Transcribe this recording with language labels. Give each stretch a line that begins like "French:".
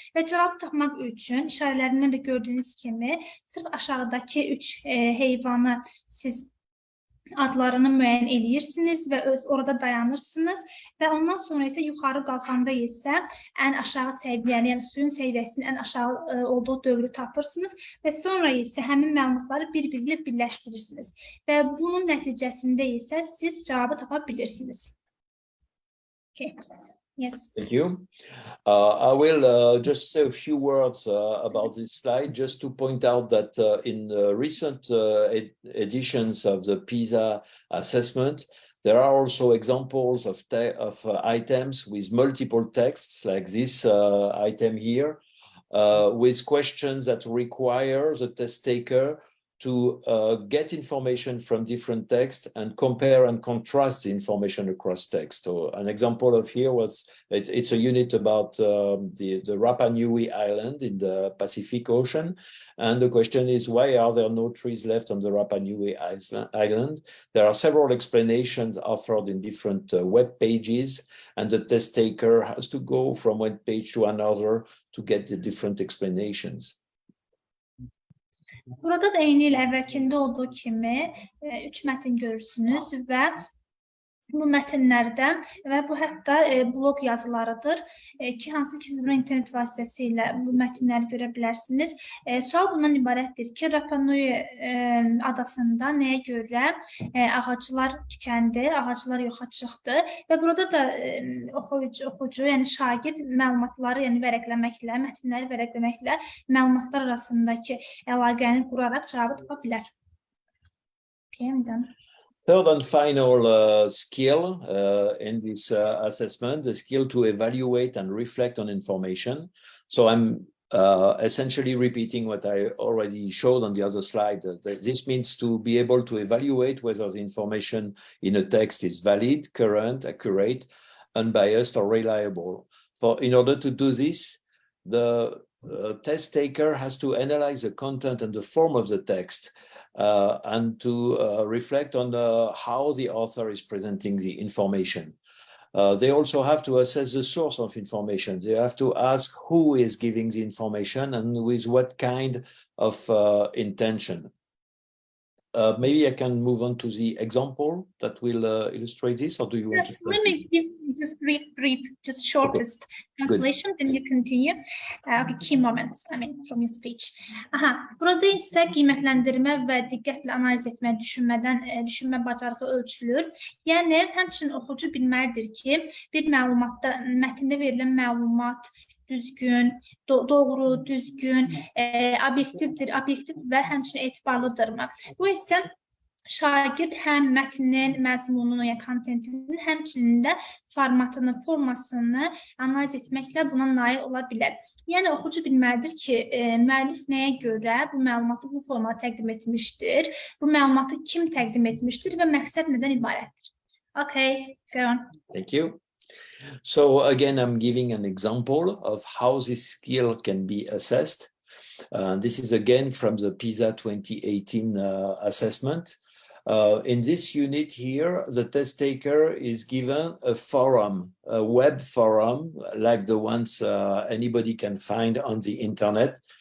Azerbaijani: Və cavabı tapmaq üçün işarələrindən də gördüyünüz kimi sırf aşağıdakı üç heyvanı siz adlarını müəyyən edirsiniz və orada dayanırsınız və ondan sonra isə yuxarı qalxanda isə ən aşağı səviyyəni, yəni suyun səviyyəsinin ən aşağı olduğu dövrü tapırsınız və sonra isə həmin məlumatları bir-biriyle birləşdirirsiniz və bunun nəticəsində isə siz cavabı tapa bilirsiniz.
English: Okay. Yes. Thank you. I will just say a few words about this slide, just to point out that in recent editions of the PISA assessment, there are also examples of items with multiple texts, like this item here, with questions that require the test taker to get information from different texts and compare and contrast the information across text. So an example of here was, it's a unit about the Rapa Nui Island in the Pacific Ocean. And the question is, why are there no trees left on the Rapa Nui Island? There are several explanations offered in different web pages, and the test taker has to go from one page to another to get the different explanations.
Azerbaijani: Burada da eyni ilə əvvəlkində olduğu kimi 3 mətin görürsünüz və bu mətnlərdə və bu hətta blog yazılarıdır ki, hansı ki siz bu internet vasitəsilə bu mətnləri görə bilərsiniz. Sual bundan ibarətdir ki, Rapa Nui adasında nəyə görə ağaclar tükəndi, ağaclar yoxa çıxdı və burada da oxucu, yəni şagird məlumatları vərəqləməklə, mətnləri vərəqləməklə məlumatlar arasındakı əlaqəni quraraq cavabı tapa bilər.
English: Third and final skill in this assessment, the skill to evaluate and reflect on information. So I'm essentially repeating what I already showed on the other slide. This means to be able to evaluate whether the information in a text is valid, current, accurate, unbiased, or reliable. In order to do this, the test taker has to analyze the content and the form of the text, and to reflect on how the author is presenting the information. They also have to assess the source of information. They have to ask who is giving the information and with what kind of intention. Maybe I can move on to the example that will illustrate this, or do you want to? Yes, let me give just brief, just shortest translation, then you continue. Key moments, from your speech.
Azerbaijani: Burada isə qiymətləndirmə və diqqətlə analiz etmə, düşünmə bacarığı ölçülür. Yəni, həmçinin oxucu bilməlidir ki, bir məlumatda, mətndə verilən məlumat düzgün, doğru, düzgün, obyektiv və həmçinin etibarlıdırmı? Bu isə şagird həm mətnin məzmununu, yəni kontentinin, həmçinin də formatını, formasını analiz etməklə buna nail ola bilər. Yəni oxucu bilməlidir ki, müəllif nəyə görə bu məlumatı bu formada təqdim etmişdir, bu məlumatı kim təqdim etmişdir və məqsəd nədən ibarətdir.
English: Okay, go on. Thank you. So again, I'm giving an example of how this skill can be assessed. This is again from the PISA 2018 assessment. In this unit here, the test taker is given a forum, a web forum, like the ones anybody can find on the internet.